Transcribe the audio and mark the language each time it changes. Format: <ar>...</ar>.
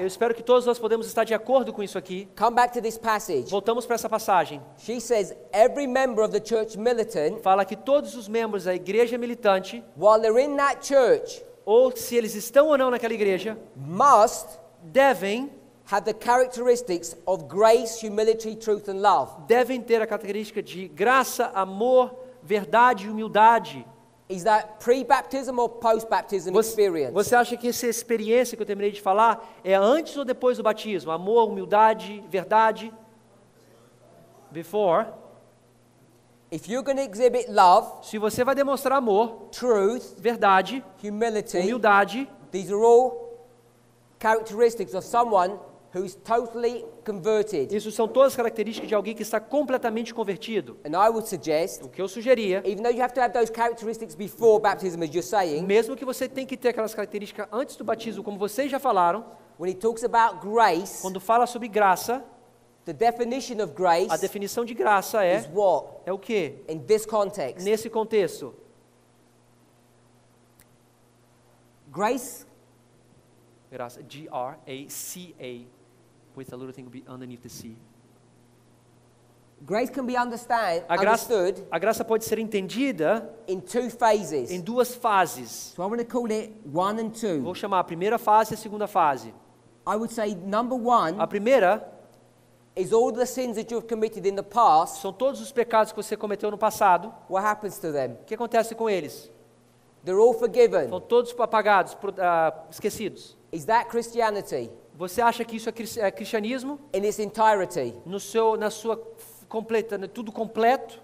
<pt>Eu espero que todos nós podemos estar de acordo com isso aqui.</pt> <en>Come back to this passage.</en> <pt>Voltamos para essa passagem.</pt> <en>She says every member of the church militant,</en> <pt>Fala que todos os membros da igreja militante,</pt> <en>while they're in that church,</en> <pt>ou se eles estão ou não naquela igreja,</pt> <en>must</en> <pt>devem</pt> <en>have the characteristics of grace, humility, truth, and love.</en> <pt>ter a característica de graça, amor, verdade e humildade.</pt> <en>Is that pre-baptism or post-baptism experience?</en> <pt>Você acha que essa experiência que eu terminei de falar é antes ou depois do batismo? Amor, humildade, verdade?</pt> <en>Before. If you're going to exhibit love,</en> <pt>Se você vai demonstrar amor,</pt> <en>truth,</en> <pt>verdade,</pt> <en>humility,</en> <pt>humildade,</pt> <en>these are all characteristics of someone who's totally converted.</en> <pt>isso são todas características de alguém que está completamente convertido.</pt> <en>And I would suggest,</en> <pt>O que eu sugeria,</pt> <en>even though you have to have those characteristics before baptism, as you're saying,</en> <pt>mesmo que você tem que ter aquelas características antes do batismo, como vocês já falaram,</pt> <en>when he talks about grace,</en> <pt>quando fala sobre graça,</pt> <en>the definition of</en> <pt>a</pt> <en>grace</en> <pt>definição de graça</pt> <en>is what?</en> <pt>é o quê?</pt> <en>In this context.</en> <pt>Nesse contexto,</pt> <en>Grace,</en> <pt>graça, G-R-A-C-A, with a little thing underneath the C.</pt> <en>grace can be understood</en> <pt>A graça pode ser entendida</pt> <en>in two phases.</en> <pt>em duas fases.</pt> <en>So I want to call it 1 and 2.</en> <pt>Vou chamar a primeira fase e a segunda fase.</pt> <en>I would say number 1</en> <pt>A primeira</pt> <en>is all the sins that you've committed in the past.</en> <pt>são todos os pecados que você cometeu no passado.</pt> <en>What happens to them?</en> <pt>O que acontece com eles?</pt> <en>They're all forgiven.</en> <pt>São todos apagados, esquecidos.</pt> <en>Is that Christianity</en> <pt>Você acha que isso é cristianismo?</pt> <en>in its entirety?</en> <pt>Na sua completa, tudo completo?</pt>